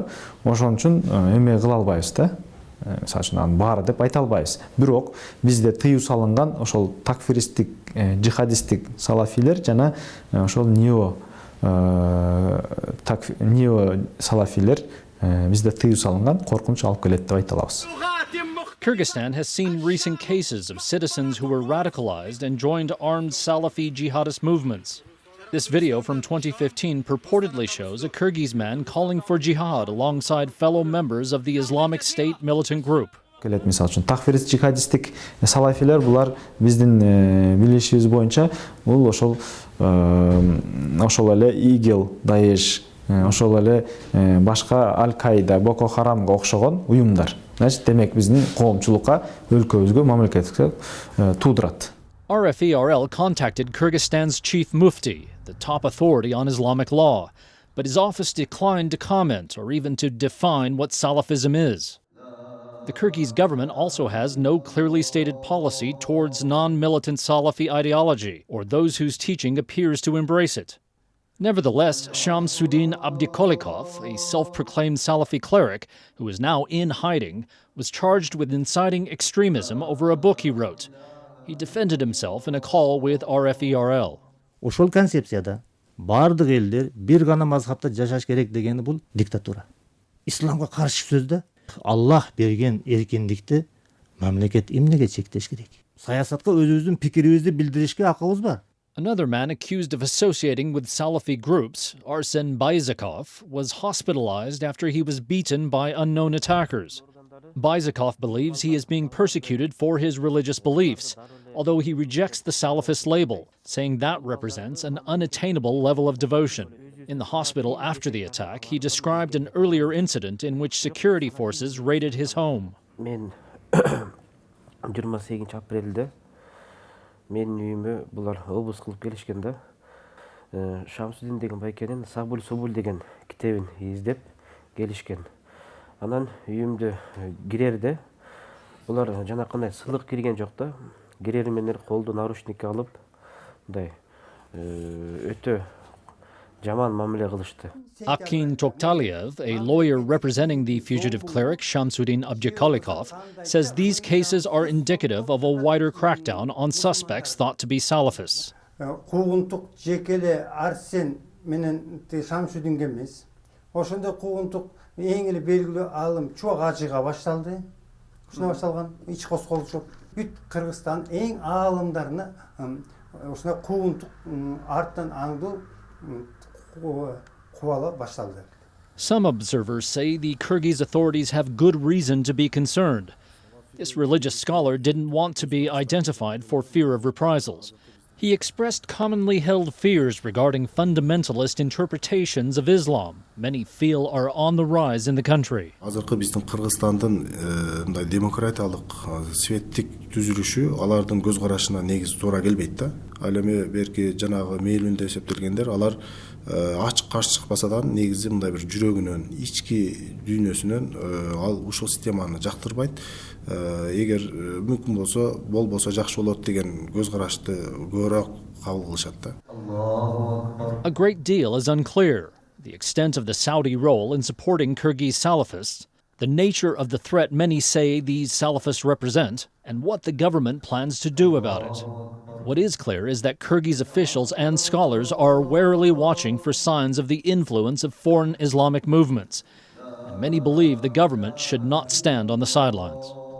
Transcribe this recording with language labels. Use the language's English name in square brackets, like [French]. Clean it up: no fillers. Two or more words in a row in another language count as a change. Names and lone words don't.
[Kyrgyz] Ошон үчүн эме кыла албайбыз да. Сачынан баары деп айта албайбыз. Бирок бизде тыюу салынган ошол такфиристик, жихадистик салафилер жана ошол нео салафилер бизде тыюу салынган коркунуч алып келет деп айта алабыз. [English] Kyrgyzstan has seen recent cases of citizens who were radicalized and joined armed Salafi jihadist movements. This video from 2015 purportedly shows a Kyrgyz man calling for jihad alongside fellow members of the Islamic State militant group. [Kyrgyz] Келет мисал үчүн такфирист жихадистик салафилер булар биздин билишибиз боюнча бул ошол эле ИГИЛ, ДАЭШ, ошол эле башка Аль-Каида, Боко Харамга окшогон уюмдар. Значит, демек биздин коомчулукка, өлкөбүзгө, мамлекетке туудурат. [English] RFERL contacted Kyrgyzstan's chief mufti, the top authority on Islamic law, but his office declined to comment or even to define what Salafism is. The Kyrgyz government also has no clearly stated policy towards non-militant Salafi ideology or those whose teaching appears to embrace it. Nevertheless, Shamsuddin Abdikolikov, a self-proclaimed Salafi cleric who is now in hiding, was charged with inciting extremism over a book he wrote. He defended himself in a call with RFERL. [Kyrgyz] Ошол концепцияда бардык элдер бир гана мазхабта жашаш керек дегени бул диктатура. Исламга каршы сөздө Аллах берген эркиндикти мамлекет эмнеге чектеш керек? Саясатка өзүбүздүн пикирибизди билдиришке акыбыз бар. [English] Another man accused of associating with Salafi groups, Arsen Bayzakov, was hospitalized after he was beaten by unknown attackers. Bayzakov believes he is being persecuted for his religious beliefs, although he rejects the Salafist label, saying that represents an unattainable level of devotion. In the hospital after the attack, he described an earlier incident in which security forces raided his home. [Kyrgyz] Men 28 апрелде менин үйүмө булар обыск кылып келишкен да. Шамсудин деген байкенин Сабуль Субуль деген китебин издеп келишкен. Анан үйүмдө кирерде булар жанакындай сылык кирген жок да. Кирери менен колду наручникке алып, мындай өтө жаман мамиле кылышты. [English] Akin Toktaliev, a lawyer representing the fugitive cleric Shamsuddin Abdikolikov, says these cases are indicative of a wider crackdown on suspects thought to be Salafists. [Kyrgyz] Куугунтук жекеле Арсен менен Шамсудинге эмес. Ошондой куугунтук эң эле белгилүү алым Чуак Ажыга башталды. Ушуна башталган ич косколуш жок. Бүт Кыргызстан эң аалымдарына ушуна куугунтук арттан аңдуу кубала башталды. [English] Some observers say the Kyrgyz authorities have good reason to be concerned. This religious scholar didn't want to be identified for fear of reprisals. He expressed commonly held fears regarding fundamentalist interpretations of Islam, many feel are on the rise in the country. [Kyrgyz] Азыркы биздин Кыргызстандын мындай демократиялык светтик түзүлүшү алардын көз карашына негиз туура келбейт да. Ал эми берки жанагы мейлинде эсептелгендер алар ачык каршы чыкпаса да негизи мындай бир жүрөгүнөн, ички дүйнөсүнөн ал ушул системаны жактырбайт. Эгер мүмкүн болбосо жакшы болот деген көз карашты көбүрөөк кабыл кылышат да. [English] A great deal is unclear. The extent of the Saudi role in supporting Kyrgyz Salafists, the nature of the threat many say these Salafists represent, and what the government plans to do about it. What is clear is that Kyrgyz officials and scholars are warily watching for signs of the influence of foreign Islamic movements, and many believe the government should not stand on the sidelines.